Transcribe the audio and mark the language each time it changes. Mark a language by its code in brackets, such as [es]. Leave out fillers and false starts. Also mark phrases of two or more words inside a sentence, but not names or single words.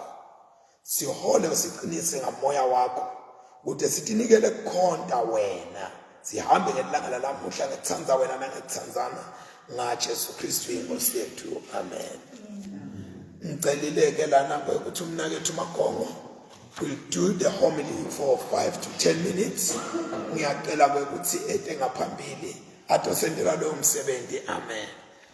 [ss] Sihole usiqinise ngamoya wakho, ukuthi sitinikele kukhonta wena. Sihambe ngelanga lalamuhla ngekuthanza wena nangekuthanzana ngaJesu Kristu inkosi yethu. [en] Amen. [ss] Ngicelile-ke lana ukuthi umnakethu [en] Magongo will do the homily for 5 to 10 minutes. [ss] Ngiyacela ukuthi ete ngaphambili atosendela lo msebenzi. Amen.